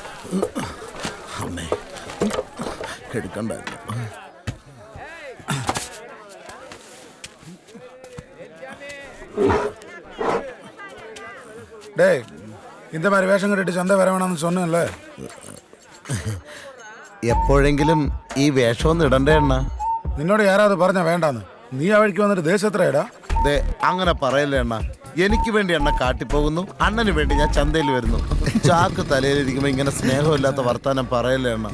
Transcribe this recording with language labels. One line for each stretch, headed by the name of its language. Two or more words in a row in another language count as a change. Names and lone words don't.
Malayalam: അമ്മേ എടുക്കണ്ടായിരുന്നു.
Tamil: டேய் இந்த மாதிரி வேஷம் கட்டிட்டு சந்தை வர வேணாம்னு சொன்னேன்ல.
Malayalam: എപ്പോഴെങ്കിലും ഈ വേഷമൊന്നും ഇടണ്ടേ അണ്ണ? നിന്നോട് യാരാவது പറഞ്ഞ വേണ്ടാന്ന്. നീ ആ വഴിക്ക് വന്നിട്ട് ദേശത്രയടാ. ദേ അങ്ങനെ പറയല്ലേ അണ്ണ. എനിക്ക് വേണ്ടി അണ്ണ കാട്ടിപ്പോകുന്നു, അണ്ണന് വേണ്ടി ഞാൻ ചന്തയിൽ വരുന്നു. ചാക്ക് തലയിലിരിക്കുമ്പോ ഇങ്ങനെ സ്നേഹമില്ലാത്ത വർത്താനം പറയല്ലേ അണ്ണ.